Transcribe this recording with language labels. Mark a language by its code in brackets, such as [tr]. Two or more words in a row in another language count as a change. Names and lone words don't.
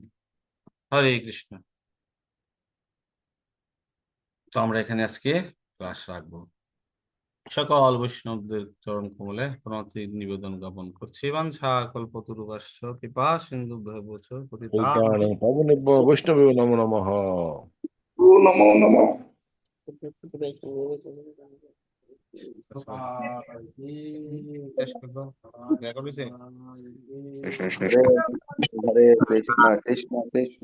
[bn] হরে কৃষ্ণ। তো আমরা এখানে আজকে ক্লাস রাখবো। সকল বৈষ্ণবদের চরণ কমলে প্রণতি নিবেদন জ্ঞাপন করছি। [sa] বাঞ্ছা কল্পতরুভ্যশ্চ কৃপা সিন্ধু ভবচ পতিতানাং পবনেভ্যো বৈষ্ণবেভ্যো নমো নমঃ। নমো নমো। [bn] শেষ করবো। হরে কৃষ্ণ কৃষ্ণ কৃষ্ণ